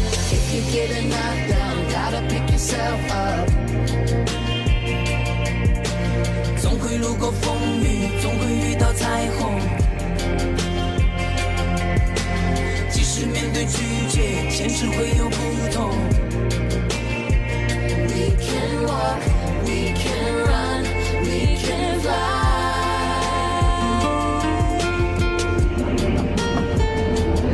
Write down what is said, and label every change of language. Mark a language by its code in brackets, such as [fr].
[en] If you get knocked down, gotta pick yourself up. [zh] 总会路过风雨，总会遇到彩虹。即使面对拒绝，坚持会有不同。 [en] We can walk, we can run, we can fly.